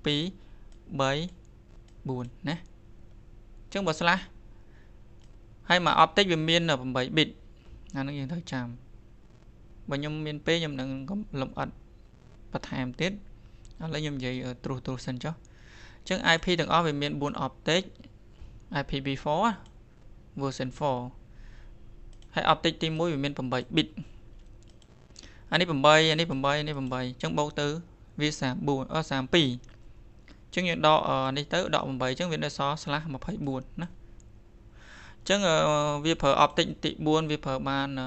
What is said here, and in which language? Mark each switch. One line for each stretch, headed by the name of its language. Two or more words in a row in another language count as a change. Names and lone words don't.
Khmer: ញ្ចឹងបើ slash ហើយមក optic វាមាន8 bit អាហ្នឹងយើងត្រូវចាំបើខ្ញុំមានពេលខ្ញុំ នឹងលម្អិតបន្ថែមទៀតឥឡូវខ្ញុំនិយាយត្រួសសិនចុះអញ្ចឹង IP ទាំងអស់វាមាន4 optic
English: IPv4 version 4
Khmer: ហើយ optic ទី1វាមាន8 bit អានេះ8អានេះ8អានេះ8អញ្ចឹងបូកទៅវា32អញ្ចឹងយើងដកនេះទៅដក8អញ្ចឹងវានៅសល់ /24 ណាអញ្ចឹងវាប្រើ optic ទី4វាប្រើបាន